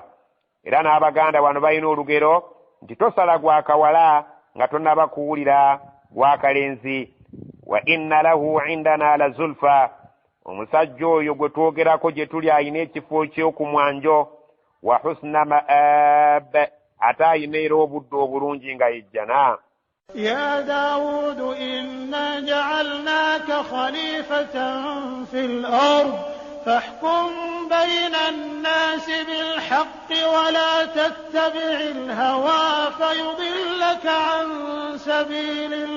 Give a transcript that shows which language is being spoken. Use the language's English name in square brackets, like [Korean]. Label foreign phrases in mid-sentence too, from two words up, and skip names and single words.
[Ganda] Era n'Abaganda wano balina olugero nti tosala gwa kawala nga tonnaba kuwulira gwa kalenzi. [Arabic] وإن له عندنا لزلفى, [Ganda] omusajja oyo gwe twogerako gye tuli ayina ekifo ky'okumwanjo. [Arabic] وحسن مآب, [Ganda] ate ayina era obudde obulungi nga yejjana. [Arabic] يا داود إنا جعلناك خليفة في الأرض فاحكم بين الناس بالحق ولا تتبع الهوى فيضلك عن سبيل